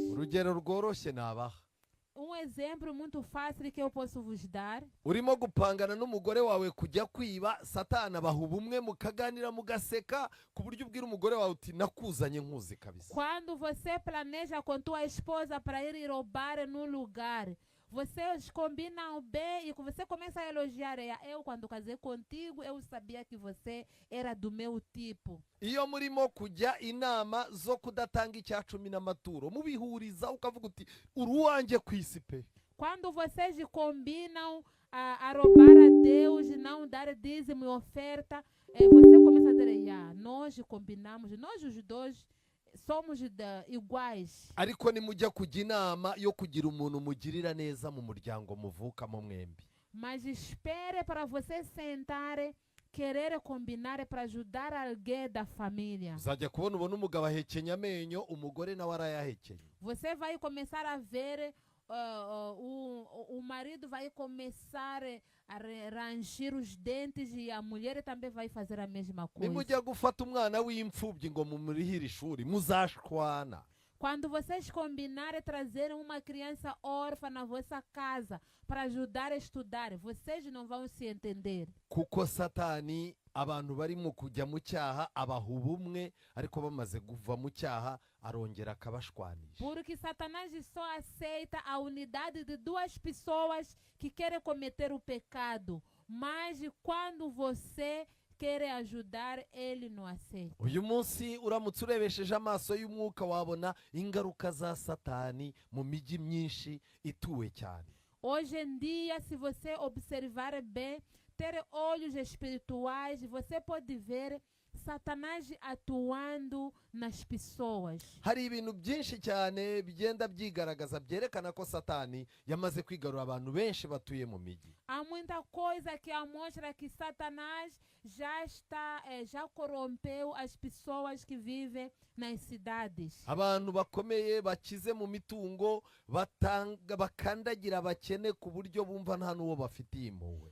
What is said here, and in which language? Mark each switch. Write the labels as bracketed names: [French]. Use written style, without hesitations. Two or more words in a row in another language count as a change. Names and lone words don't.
[Kinyarwanda] Urugero rworoshye nabaha. [Portuguese] Exemplo muito fácil que eu posso vos dar. [Kinyarwanda] Urimo gupangana n'umugore wawe kujya kwiba, satani abaha ubumwe mukaganira mugaseka ku buryo ubwira umugore wawe uti nakuzanye nkuzi kabisa. [Portuguese] Quando você planeja com tua esposa para ir roubar num lugar, vocês combinam bem e você começa a elogiar ela. Eu, quando casei contigo, eu sabia que você era do meu tipo. [Kinyarwanda] Iyo murimo kujya inama zo kudatanga icyacumi n'amaturo mubihuriza ukavuga uti uruwanjye kwisi pe. [Portuguese] Quando vocês combinam a roubar a Deus e não dar dízimo e oferta, você começa a dizer, nós combinamos, nós os dois somos iguais. [Kinyarwanda] Ariko nimujya kujya inama yo kugira umuntu mugirira neza mu muryango muvukamo mwembi. [Portuguese] Mas espere para você sentar, querer combinar para ajudar alguém da família. [Kinyarwanda] Uzajya kubona ubona umugabo ahekenya amenyo umugore nawe arayahekenya. [Portuguese] Você vai começar a ver o marido vai começar a ranger os dentes e a mulher também vai fazer a mesma coisa. [Kinyarwanda] Nimujya gufata umwana w'imfubyi ngo mumurihire ishuri muzashwana. [Portuguese] Quando vocês combinarem trazer uma criança órfã na vossa casa para ajudar a estudar, vocês não vão se entender. [Kinyarwanda] Kuko satani abantu barimo kujya mu cyaha abaha ubumwe ariko bamaze kuva mu cyaha arongera akabashwanisha. [Portuguese] Porque Satanás só aceita a unidade de duas pessoas que querem cometer o pecado, mas quando você quer ajudar, ele não aceita. [Kinyarwanda] Uyu munsi uramutse urebesheje amaso y'umwuka wabona ingaruka za satani mu miji myinshi ituwe cyane. [Portuguese] Hoje em dia, se você observar bem, ter olhos espirituais, você pode ver Satanás atuando nas pessoas. [Kinyarwanda] Hari ibintu byinshi cyane bigenda byigaragaza byerekana ko satani yamaze kwigarura abantu benshi batuye mu miji. [Portuguese] Há muita coisa que mostra que Satanás já corrompeu as pessoas que vivem nas cidades. [Kinyarwanda] Abantu bakomeye bakize mu mitungo bakandagira abakene ku buryo bumva nta n'uwo bafitiye impuhwe.